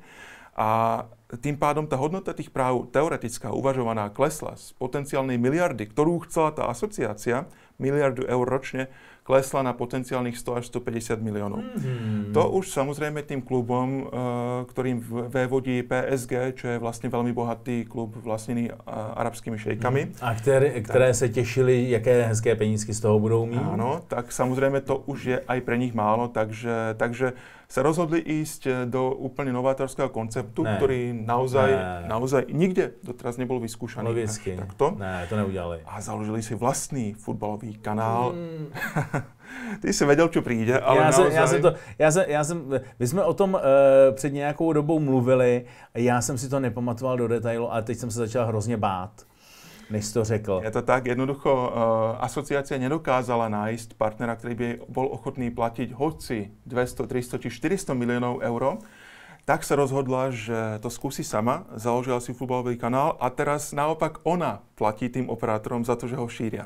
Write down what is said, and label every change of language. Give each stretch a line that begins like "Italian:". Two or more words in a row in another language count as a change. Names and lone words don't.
Slovak: A tým pádom tá hodnota tých práv teoretická, uvažovaná, klesla z potenciálnej miliardy, ktorú chcela tá asociácia, miliardu eur ročne klesla na potenciálnych 100 až 150 miliónov. To už samozrejme tým klubom, ktorým vévodí PSG, čo je vlastne veľmi bohatý klub vlastnený arabskými šejkami.
Czech: A které se těšili, jaké hezké penízky z toho budou mít?
Slovak: Áno, tak samozrejme to už je aj pre nich málo, takže sa rozhodli ísť do úplne novátorského konceptu, ktorý naozaj nikde doteraz nebol vyskúšaný. Logicky. Takto.
Czech: Ne, to neudělali.
Slovak: A založili si vlastný futbalový kanál.
Czech: Ty jsi věděl, co přijde, ale my jsme o tom před nějakou dobou mluvili, já jsem si to nepamatoval do detailu, ale teď jsem se začal hrozně bát, než jsi to řekl.
Slovak: Je to tak, jednoducho asociácia nedokázala nájsť partnera, ktorý by bol ochotný platiť hoci 200, 300 či 400 miliónov eur. Tak sa rozhodla, že to skúsi sama, založila si futbalový kanál a teraz naopak ona platí tým operátorom za to, že ho šíria.